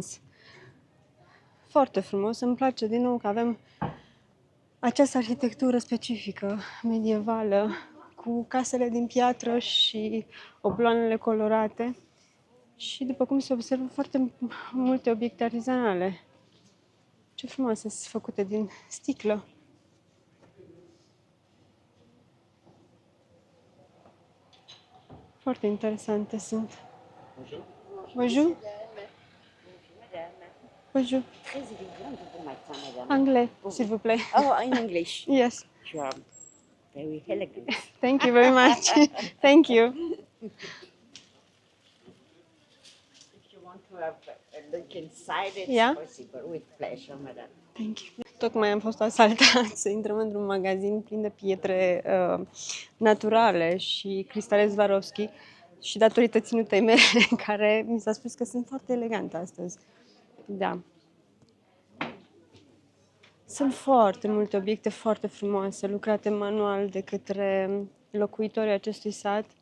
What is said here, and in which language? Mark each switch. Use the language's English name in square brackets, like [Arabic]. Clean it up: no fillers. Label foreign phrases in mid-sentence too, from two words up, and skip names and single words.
[Romanian] Foarte frumos, îmi place din nou că avem această arhitectură specifică, medievală, cu casele din piatră și obloanele colorate și, după cum se observă, foarte multe obiecte artizanale. Ce frumoase sunt făcute din sticlă! Foarte interesante sunt. [French] Bonjour. Bonjour. Bonjour. Anglais, s'il vous plaît. [English] Oh, in English. Yes. You are very elegant. Thank you very much. Thank you. If you want to have a look inside, it's Yeah. possible. With pleasure, madam. Thank you. [Romanian] Tocmai am fost asaltați să intrăm într-un magazin plin de pietre naturale și cristale Swarovski și datorită ținutei mele, care mi s-a spus că sunt foarte elegante astăzi. Da. Sunt foarte multe obiecte foarte frumoase, lucrate manual de către locuitorii acestui sat.